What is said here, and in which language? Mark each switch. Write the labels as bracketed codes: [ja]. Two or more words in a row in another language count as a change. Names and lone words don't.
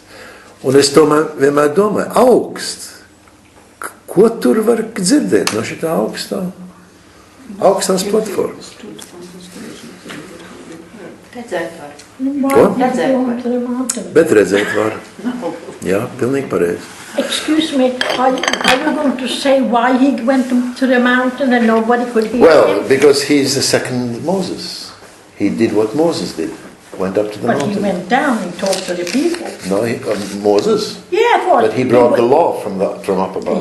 [lv] Un es tomēr vienmēr domāju, augsts. Ko tur var dzirdēt no šitā augstās platformas? Redzēt var. Ko? Bet redzēt var. Jā, pilnīgi pareizi. [en] Excuse me, are you going to say why he went to the mountain and nobody could hear Well, him? because he's the second Moses. He did what Moses did. Went up to the But mountain. he went down and talked to the people. No, Moses. Yeah, But he brought the law from up above.